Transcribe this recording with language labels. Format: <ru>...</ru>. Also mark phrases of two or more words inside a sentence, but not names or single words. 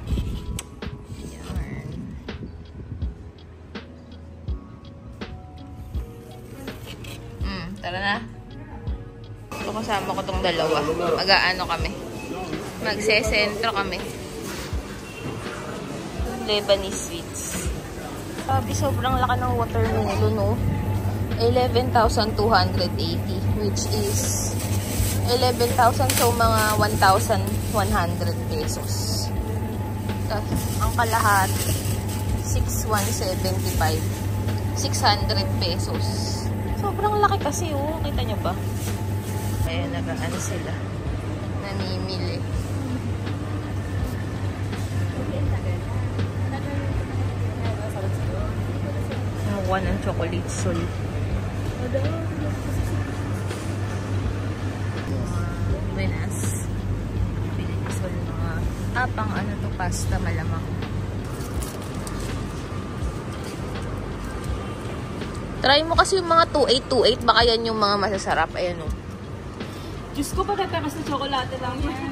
<tl>Yan. Tara na. Ito kasama ko tong dalawa. Mag-aano kami. Magsesentro kami.</tl> <en>Lebanese sweets.</en> <tl>Sabi, sobrang laki ng watermelon, no? 11,280,</tl> <en>which is 11,000,</en> <tl>so mga 1,100 pesos. Ang kalahati, 6,175. 600 pesos. Sobrang laki kasi, oh. Kita nyo ba? Ayan, nagaan sila. Namimili. Nakuha ng chocolate sol. Buenas. Bili ni Sol mga pang ano to, pasta malamang. Try mo kasi yung mga 2828, baka yan yung mga masasarap. Ayan o. Diyos ko, pagkatakas na tsokolate lang yan.</tl>